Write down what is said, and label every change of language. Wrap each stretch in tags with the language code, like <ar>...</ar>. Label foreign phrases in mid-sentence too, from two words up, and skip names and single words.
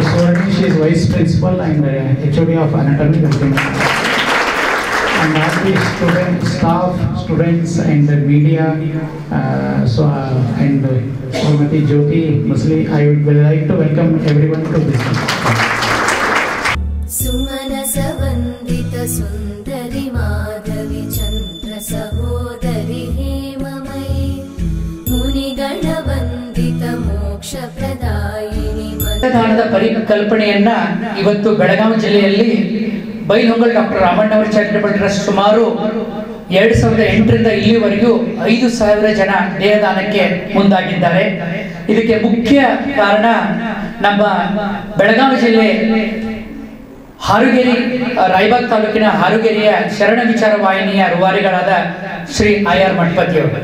<en>Suvarni, she is vice principal and HOD of anatomy. Welcome. And all the staff, students and the media, and Srimati Jyoti Musli, I would like to welcome everyone to this.</en> <sa>सुमनसवन्दित सुन्दरि माधवी चन्द्र सहोदरि हेममयी मुनिगणवन्दित मोक्षप्रदायिनि</sa> <kn>ದಾನದ ಪರಿಕಲ್ಪನೆಯನ್ನ ಇವತ್ತು ಬೆಳಗಾವಿ ಜಿಲ್ಲೆಯಲ್ಲಿ ಬೈಲಹೊಂಗಲ ಡಾಕ್ಟರ್ ರಾಮಣ್ಣವರ ಚಾರಿಟಬಲ್ ಟ್ರಸ್ಟ್ ಸುಮಾರು 2008ರಿಂದ ಇಲ್ಲಿವರೆಗೂ 5,000 ಜನ ದೇಹದಾನಕ್ಕೆ ಮುಂದಾಗಿದ್ದಾರೆ. ಇದಕ್ಕೆ ಮುಖ್ಯ ಕಾರಣ ನಮ್ಮ ಬೆಳಗಾವಿ ಜಿಲ್ಲೆ ಹಾರುಗೇರಿ ರಾಯಬಾಗ್ ತಾಲೂಕಿನ ಹಾರುಗೇರಿಯ ಶರಣ ವಿಚಾರ ವಾಹಿನಿಯ ರೂವಾರಿಗಳಾದ ಶ್ರೀ IR ಮಠಪತಿ ಅವರು.</kn>